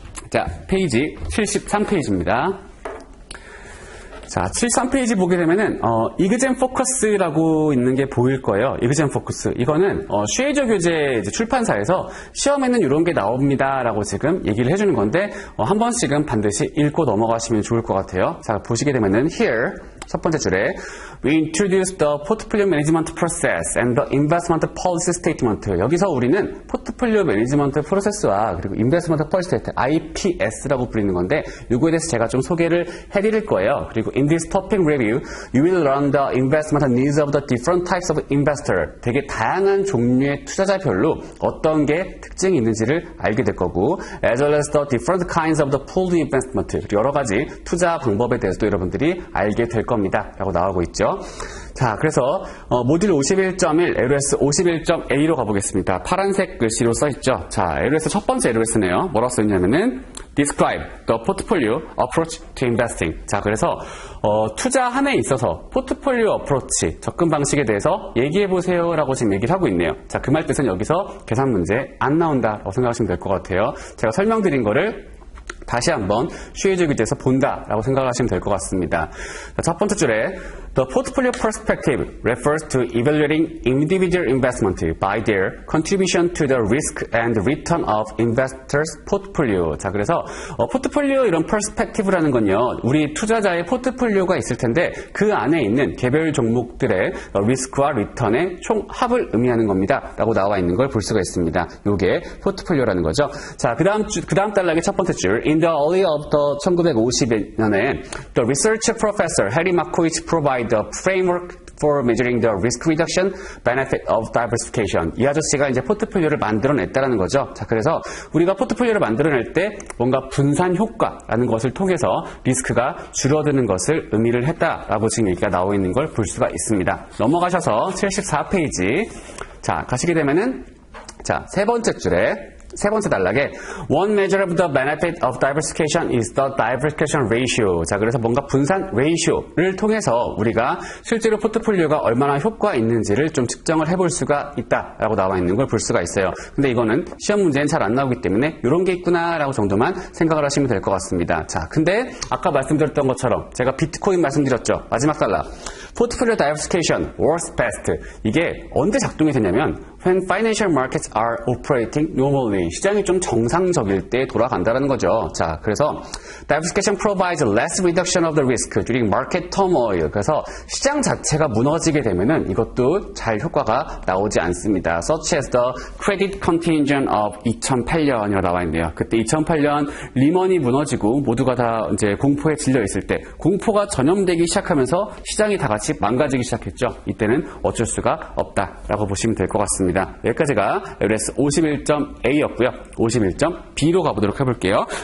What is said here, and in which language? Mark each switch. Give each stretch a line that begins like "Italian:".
Korean: 자, 페이지 73페이지입니다. 자, 73페이지 보게 되면은 이그젠 포커스라고 있는 게 보일 거예요. 이그젠 포커스. 이거는 쉐이저 교재 출판사에서 시험에는 이런 게 나옵니다라고 지금 얘기를 해주는 건데 한 번씩은 반드시 읽고 넘어가시면 좋을 것 같아요. 자, 보시게 되면은 here 첫 번째 줄에
English: We introduce the portfolio management process and the investment policy statement.
Korean: 여기서 우리는 포트폴리오 매니지먼트 프로세스와 그리고 인베스트먼트 펄시 스테이트 IPS라고 부르는 건데 이거에 대해서 제가 좀 소개를 해드릴 거예요. 그리고
English: in this topic review, you will learn the investment needs of the different types of investor.
Korean: 되게 다양한 종류의 투자자별로 어떤 게 특징이 있는지를 알게 될 거고,
English: as well as the different kinds of the pooled investment.
Korean: 그리고 여러 가지 투자 방법에 대해서도 여러분들이 알게 될 겁니다. 라고 나오고 있죠. 자, 그래서 모듈 51.1, LOS 51.A로 가보겠습니다. 파란색 글씨로 써있죠. 자, LOS 첫 번째 LOS네요. 뭐라고 써있냐면은
English: Describe the portfolio approach to investing.
Korean: 자, 그래서 투자함에 있어서 포트폴리오 어프로치, 접근 방식에 대해서 얘기해보세요 라고 지금 얘기를 하고 있네요. 자, 그 말 뜻은 여기서 계산 문제 안 나온다라고 생각하시면 될 것 같아요. 제가 설명드린 거를 다시 한번 쉐이저 교재에서 본다라고 생각하시면 될 것 같습니다. 첫 번째 줄에
English: The portfolio perspective refers to evaluating individual investment by their contribution to the risk and return of investors' portfolio.
Korean: 자, 그래서 포트폴리오 이런 perspective라는 건요, 우리 투자자의 포트폴리오가 있을 텐데 그 안에 있는 개별 종목들의 리스크와 리턴의 총합을 의미하는 겁니다. 라고 나와 있는 걸 볼 수가 있습니다. 이게 포트폴리오라는 거죠. 자, 그 다음 단락의 첫 번째 줄
English: In the early of the 1950년에 the research professor Harry Markowitz provided the framework for measuring the risk reduction benefit of diversification.
Korean: 이 아저씨가 이제 포트폴리오를 만들어냈다는 거죠. 자, 그래서 우리가 포트폴리오를 만들어낼 때 뭔가 분산 효과라는 것을 통해서 리스크가 줄어드는 것을 의미를 했다라고 지금 얘기가 나오고 있는 걸 볼 수가 있습니다. 넘어가셔서 74페이지. 자, 가시게 되면은 자, 세 번째 줄에 세 번째 단락에
English: One measure of the benefit of diversification is the diversification ratio.
Korean: 자, 그래서 뭔가 분산 레이쇼를 통해서 우리가 실제로 포트폴리오가 얼마나 효과가 있는지를 좀 측정을 해볼 수가 있다라고 나와 있는 걸 볼 수가 있어요. 근데 이거는 시험 문제는 잘 안 나오기 때문에 이런 게 있구나라고 정도만 생각을 하시면 될 것 같습니다. 자, 근데 아까 말씀드렸던 것처럼 제가 비트코인 말씀드렸죠. 마지막 단락. 포트폴리오 다이버시피케이션
English: works best.
Korean: 이게 언제 작동이 되냐면
English: when financial markets are operating normally.
Korean: 시장이 좀 정상적일 때 돌아간다는 거죠. 자, 그래서
English: diversification provides less reduction of the risk during market turmoil.
Korean: 그래서 시장 자체가 무너지게 되면은 이것도 잘 효과가 나오지 않습니다.
English: Such as the credit contagion of
Korean: 2008년이라고 나와 있네요. 그때 2008년 리먼이 무너지고 모두가 다 이제 공포에 질려 있을 때 공포가 전염되기 시작하면서 시장이 다 같이 망가지기 시작했죠. 이때는 어쩔 수가 없다라고 보시면 될 것 같습니다. 여기까지가 LS 51.A였고요. 51.B로 가보도록 해볼게요.